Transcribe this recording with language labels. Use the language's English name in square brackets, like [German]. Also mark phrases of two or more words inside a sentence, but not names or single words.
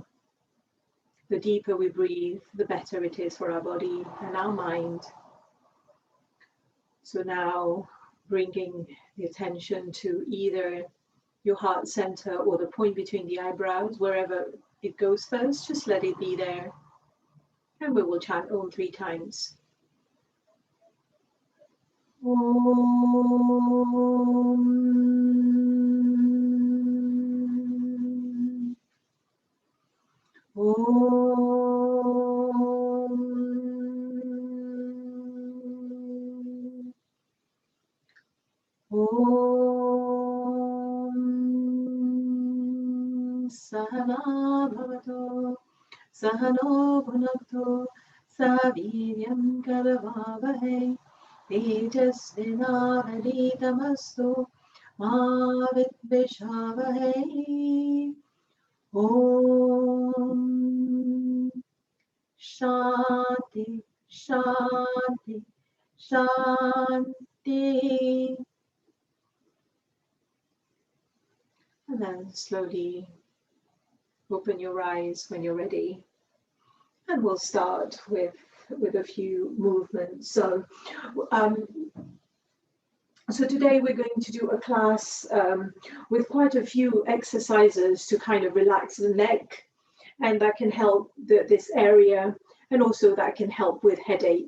[English] The deeper we breathe, the better it is for our body and our mind. So now bringing the attention to either your heart center or the point between the eyebrows, wherever it goes first, just let it be there. And we will chant Om 3 times. Om. Om. Om. [Sanskrit] सहना भवतो, सहनो भुनक्तो, सवीर्यम् करवावहे, तेजस्विनावदीतमस्तु, मा विद्विषावहे. ॐ शान्ति, शान्ति, शान्ति. [English] And then slowly open your eyes when you're ready. And we'll start with a few movements. So today we're going to do a class with quite a few exercises to kind of relax the neck, and that can help this area, and also that can help with headache.